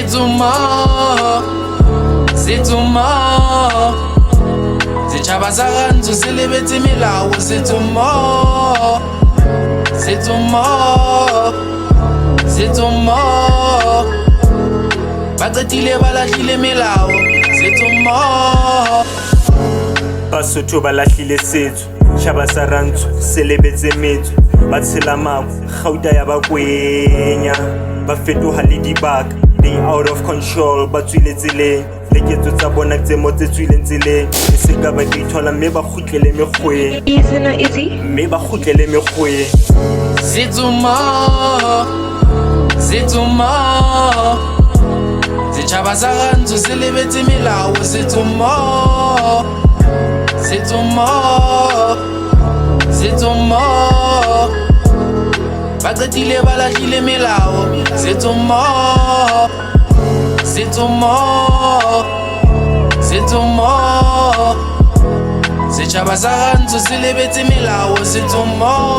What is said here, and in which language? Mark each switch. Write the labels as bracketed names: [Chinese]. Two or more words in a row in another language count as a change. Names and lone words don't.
[Southern Sotho] Zituma Setjhaba sa rantsho se lebetse melao Zituma ba qetile ba lahlile melao Zituma Basotho ba lahlile setso Setjhaba sa rantsho se lebetse metso ba tshela mafu gauta ya ba kwenya ba fetoha le dibaka [English] they out of control [Southern Sotho] ba tswile tseleng leketso tsa bona tse mo tse tswileng tseleng e se ka ba ithola mme ba khutlele mekgweng Izzy. mme ba khutlele mekgweng Zituma Setjhaba sa rantsho se lebetse melao Zituma ba qetile ba lahlile melao Zituma Setjhaba sa rantsho se lebetse melao Zituma